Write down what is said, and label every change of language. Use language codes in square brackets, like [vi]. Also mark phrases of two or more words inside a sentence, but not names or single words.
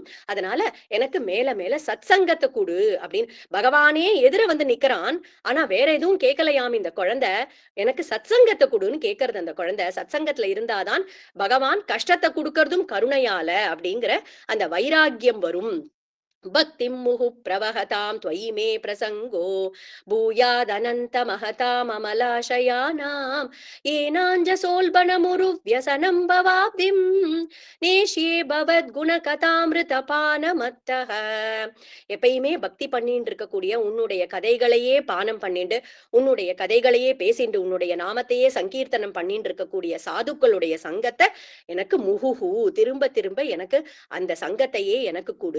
[ta] அதனால எனக்கு மேல மேல சத்சங்கத்தை கொடு அப்படின்னு பகவானே எதிர நிக்கிறான். ஆனா வேற எதுவும் கேட்கலையாம் இந்த குழந்தை. எனக்கு சத்சங்கத்தை கொடுன்னு கேட்கறது அந்த குழந்தை. சத்சங்கத்துல இருந்தாதான் பகவான் கஷ்டத்தை கொடுக்கறதும் கருணையால அப்படிங்கிற அந்த வைராக்கியம் வரும். [sa] भक्तिं मुहुः प्रवहतां त्वयि मे प्रसङ्गो भूयादनन्तमहताममलाशयानां येनाञ्जसोल्बणमुरुव्यसनं भवाब्धिं नेष्ये भवद्गुणकथामृतपानमत्तः. [ta] எப்பயுமே பக்தி பண்ணிட்டு இருக்கக்கூடிய உன்னுடைய கதைகளையே பானம் பண்ணிட்டு உன்னுடைய கதைகளையே பேசிட்டு உன்னுடைய நாமத்தையே சங்கீர்த்தனம் பண்ணிட்டு இருக்கக்கூடிய சாதுக்களுடைய சங்கத்தை எனக்கு முகுஹு திரும்ப திரும்ப எனக்கு அந்த சங்கத்தையே எனக்கு கொடு.